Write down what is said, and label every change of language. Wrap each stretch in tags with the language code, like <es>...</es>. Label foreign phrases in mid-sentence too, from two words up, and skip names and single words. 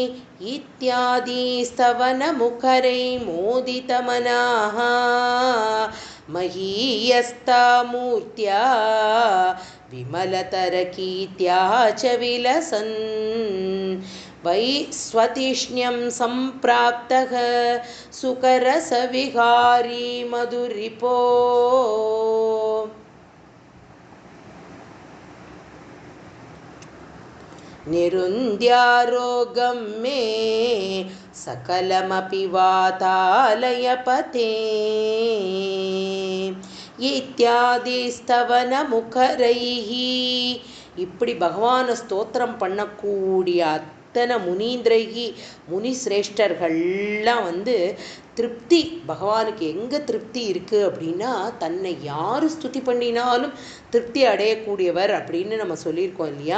<sa>इत्यादि स्तवनमुखरैः मोदितमनाः महीयस्या मूर्त्या विमलतरकीर्त्या च विलसन् वै स्वधिष्ण्यं सम्प्राप्तः सुखरसविहारी मधुरिपो. निरुन्द्यारोगं मे सकलमपि वातालयपते इत्यादि स्तवनमुखरैः</sa> <ta>இப்படி பகவானை ஸ்தோத்திரம் பண்ணக்கூடிய அத்தனை முனீந்திரைகி முனிசிரேஷ்டர்கள்லாம் திருப்தி பகவானுக்கு எங்கே திருப்தி இருக்குது அப்படின்னா தன்னை யார் ஸ்துதி பண்ணினாலும் திருப்தி அடையக்கூடியவர் அப்படின்னு நம்ம சொல்லியிருக்கோம் இல்லையா.</ta>